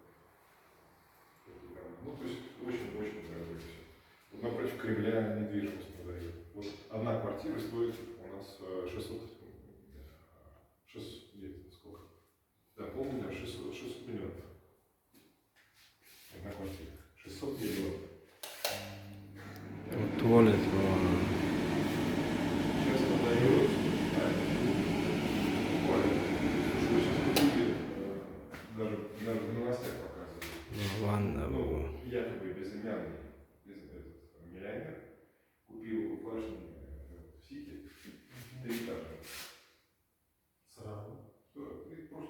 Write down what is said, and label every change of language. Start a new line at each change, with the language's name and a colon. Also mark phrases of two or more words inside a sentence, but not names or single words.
Russian: Ну то есть очень-очень дорогое все. Вот напротив Кремля недвижимость продают. Вот одна квартира стоит у нас 600, нет, сколько? Да, полмиллиона, 600 миллионов. Одна квартира. 600 миллионов.
Uzbek: Tuvalet bu mana.
Russian: Сейчас продают, буквально, даже в новостях показывают.
Uzbek: Vanna bu.
Russian: Ну, якобы безымянный миллионер купил башню в Сити 3 этажа. Сразу. Что? 3